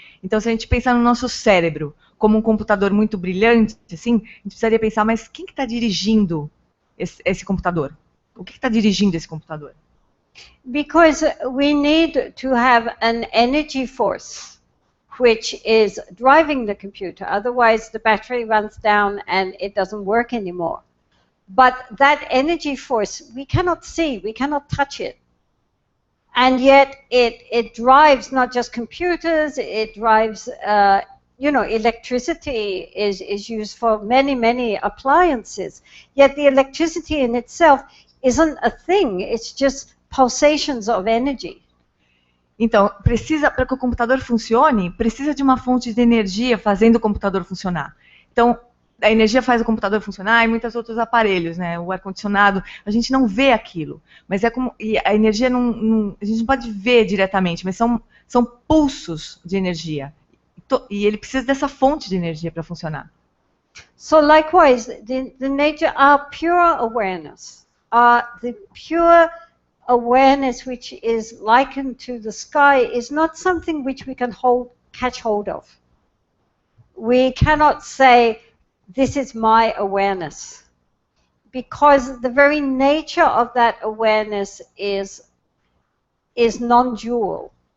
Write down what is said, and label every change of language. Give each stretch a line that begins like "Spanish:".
Portuguese: Então, se a gente pensar no nosso cérebro como um computador muito brilhante, assim, a gente precisaria pensar, mas quem que está dirigindo esse computador? O que está dirigindo esse computador?
English: Because we need to have an energy force which is driving the computer. Otherwise, the battery runs down and it doesn't work anymore. But that energy force, we cannot see, we cannot touch it. And yet it drives not just computers, it drives, electricity is used for many appliances. Yet the electricity in itself isn't a thing, it's just pulsations of energy.
Portuguese: Então, para que o computador funcione, precisa de uma fonte de energia fazendo o computador funcionar. Então, a energia faz o computador funcionar e muitos outros aparelhos, né? O ar-condicionado, a gente não vê aquilo. Mas e a energia a gente não pode ver diretamente, mas são pulsos de energia. E ele precisa dessa fonte de energia para funcionar.
English: So likewise, the nature, our pure awareness, the pure awareness which is likened to the sky is not something which we can catch hold of. We cannot say, this is my awareness, because the very nature of that awareness is non-dual.